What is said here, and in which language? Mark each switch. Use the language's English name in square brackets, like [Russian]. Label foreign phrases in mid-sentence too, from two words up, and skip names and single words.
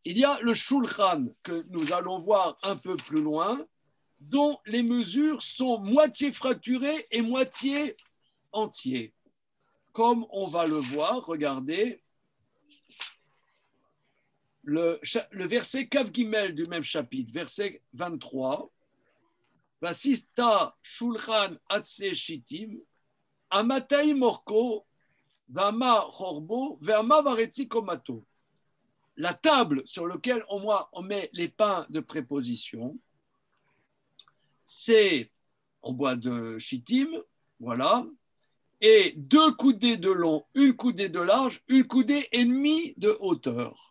[French] il y a le Shulchan que nous allons voir un peu plus loin, dont les mesures sont moitié fracturées et moitié entières. Comme on va le voir, regardez, le verset [Hebrew] כף גימל [French] du même chapitre, verset 23, [Hebrew] ועשית שלחן עצי שטים, אמתים ארכו, ואמה רחבו, ואמה וחצי קמתו. [French] La table sur laquelle on met les pains de préposition, c'est en bois de Shittim, voilà, et 2 coudées de long, 1 coudée de large, 1 coudée et demie de hauteur.